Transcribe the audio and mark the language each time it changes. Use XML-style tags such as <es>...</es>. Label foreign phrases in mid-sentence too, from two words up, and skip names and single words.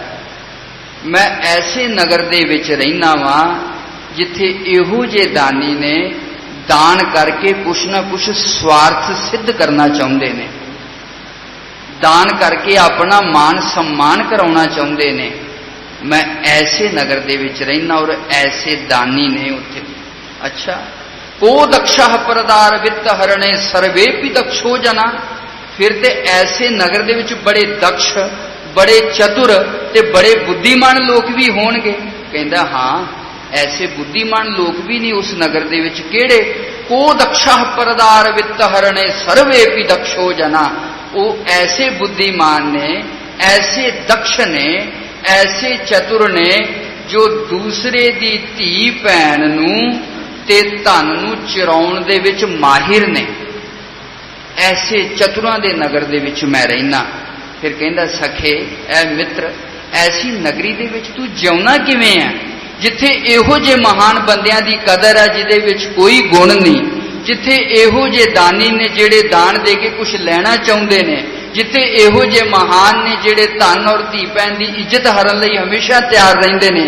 <pa>ਮੈਂ ਐਸੇ ਨਗਰ ਦੇ ਵਿੱਚ ਰਹਿਨਾ ਵਾਂ ਜਿੱਥੇ ਇਹੋ ਜੇ ਦਾਨੀ ਨੇ ਦਾਨ ਕਰਕੇ ਕੁਝ ਨਾ ਕੁਝ ਸਵਾਰਥ ਸਿੱਧ ਕਰਨਾ ਚਾਹੁੰਦੇ ਨੇ, ਦਾਨ ਕਰਕੇ ਆਪਣਾ ਮਾਨ ਸਨਮਾਨ ਕਰਾਉਣਾ ਚਾਹੁੰਦੇ ਨੇ। ਮੈਂ ਐਸੇ ਨਗਰ ਦੇ ਵਿੱਚ ਰਹਿਨਾ ਔਰ ਐਸੇ ਦਾਨੀ ਨੇ ਉੱਥੇ।</pa> <sa>अच्छा, को दक्षा परदार वित्त हरणे सर्वेपि दक्षो जना,</sa> <pa>ਫਿਰ ਤੇ ਐਸੇ ਨਗਰ ਦੇ ਵਿੱਚ ਬੜੇ ਦਕਸ਼, ਬੜੇ ਚਤੁਰ ਤੇ ਬੜੇ ਬੁੱਧੀਮਾਨ ਲੋਕ ਵੀ ਹੋਣਗੇ? ਕਹਿੰਦਾ ਹਾਂ, ਐਸੇ ਬੁੱਧੀਮਾਨ ਲੋਕ ਵੀ ਨਹੀਂ ਉਸ ਨਗਰ ਦੇ ਵਿੱਚ।</pa> <sa>केड़े? को दक्षा परदार वित्त हरणे सर्वेपि दक्षो जना,</sa> <pa>ਉਹ ਐਸੇ ਬੁੱਧੀਮਾਨ ਨੇ, ਐਸੇ ਦਕਸ਼ ਨੇ, ਐਸੇ ਚਤੁਰ ਨੇ ਜੋ ਦੂਸਰੇ ਦੀ ਧੀ ਭੈਣ ਨੂੰ ਤੇ ਧਨ ਨੂੰ ਚੁਰਾਉਣ ਦੇ ਵਿੱਚ ਮਾਹਿਰ ਨੇ। ਐਸੇ ਚਤੁਰਾਂ ਦੇ ਨਗਰ ਦੇ ਵਿੱਚ ਮੈਂ ਰਹਿਨਾ। ਫਿਰ ਕਹਿੰਦਾ ਸਖੇ ਐ ਮਿੱਤਰ, ਐਸੀ ਨਗਰੀ ਦੇ ਵਿੱਚ ਤੂੰ ਜਿਉਣਾ ਕਿਵੇਂ ਹੈ ਜਿੱਥੇ ਇਹੋ ਜੇ ਮਹਾਨ ਬੰਦਿਆਂ ਦੀ ਕਦਰ ਹੈ ਜਿਹਦੇ ਵਿੱਚ ਕੋਈ ਗੁਣ ਨਹੀਂ, ਜਿੱਥੇ ਇਹੋ ਜੇ ਦਾਨੀ ਨੇ ਜਿਹੜੇ ਦਾਨ ਦੇ ਕੇ ਕੁਝ ਲੈਣਾ ਚਾਹੁੰਦੇ ਨੇ, ਜਿੱਥੇ ਇਹੋ ਜੇ ਮਹਾਨ ਨੇ ਜਿਹੜੇ ਧਨ ਔਰ ਧੀ ਭੈਣ ਦੀ ਇੱਜ਼ਤ ਹਰਨ ਲਈ ਹਮੇਸ਼ਾ ਤਿਆਰ ਰਹਿੰਦੇ ਨੇ।</pa>